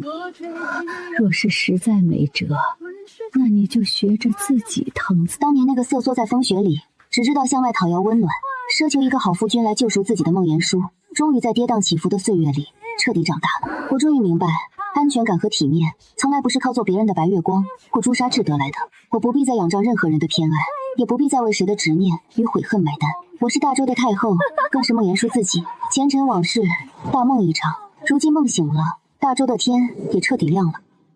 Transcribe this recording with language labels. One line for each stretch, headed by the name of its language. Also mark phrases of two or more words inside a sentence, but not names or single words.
Chinese: 若是實在沒轍，那你就學着自己疼自己。當年那個瑟縮在風雪裡，只知道向外討要溫暖，奢求一個好夫君來救贖自己的孟言書，終於在跌宕起伏的歲月裡徹底長大了。我終於明白，安全感和體面從來不是靠做別人的白月光或朱砂痣得來的。我不必再仰仗任何人的偏愛，也不必再為誰的執念與悔恨買單。我是大周的太後，更是孟言書自己。前塵往事，大夢一場。如今夢醒了，大周的天也徹底亮了。